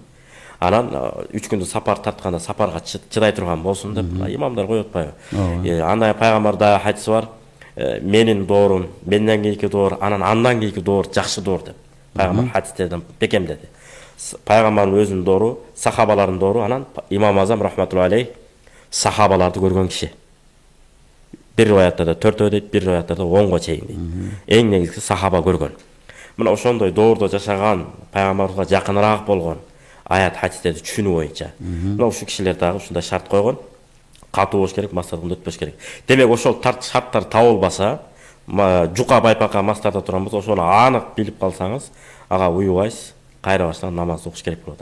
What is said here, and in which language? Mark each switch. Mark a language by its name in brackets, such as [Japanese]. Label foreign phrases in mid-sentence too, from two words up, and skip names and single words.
[Kyrgyz] Анан 3 күндүк сапар тартканда сапарга чыдай турган болсун деп имамдар коюп атпайбы. Андай пайгамбарда хадис бар. Менин доорум, менден кийинки доор, андан кийинки доор жакшы доор деп. Пайгамбар хадистерден бекемдеди. Пайгамбардын өзүнүн доору, сахабалардын доору, анан Имам Азам рахматуллахи алейх сахабаларды көргөн киши. Бир риваятта да 4 дейт, бир риваятта да 10го чейин дейт. Эң негизги сахаба көргөн. Мына ошондой доордо жашаган, пайгамбарга жакыныраак болгон аят хадистерди түшүнүү боюнча. Мына ушул кишилер дагы ушундай шарт койгон. Катуу болуш керек, мастардан өтпөш керек. Демек ошол шарттар табылбаса, жука байпакка мастарда турган болсо, ошону анык билип калсаңыз, ага уюбайсыз, кайра баштан намаз окуш керек болот.